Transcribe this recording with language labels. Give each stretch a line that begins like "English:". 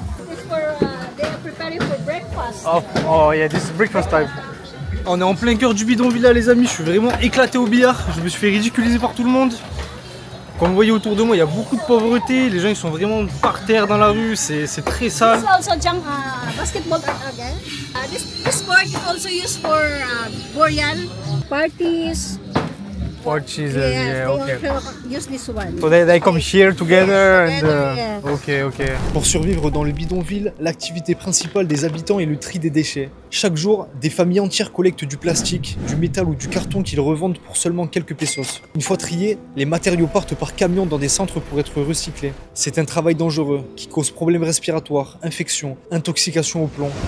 English: It's for they are preparing for breakfast. Oh yeah, this is breakfast time.
French: On est en plein cœur du bidonville là les amis, je suis vraiment éclaté au billard, je me suis fait ridiculiser par tout le monde. Comme vous voyez autour de moi, il y a beaucoup de pauvreté, les gens ils sont vraiment par terre dans la rue, c'est très sale.
English: This also basketball again. This sport is also used for burial parties. Yeah, okay. Use this one. So they come here together and okay.
French: Pour survivre dans le bidonville, l'activité principale des habitants est le tri des déchets. Chaque jour, des familles entières collectent du plastique, du métal ou du carton qu'ils revendent pour seulement quelques pesos. Une fois triés, les matériaux partent par camion dans des centres pour être recyclés. C'est un travail dangereux qui cause problèmes respiratoires, infections, intoxication au plomb.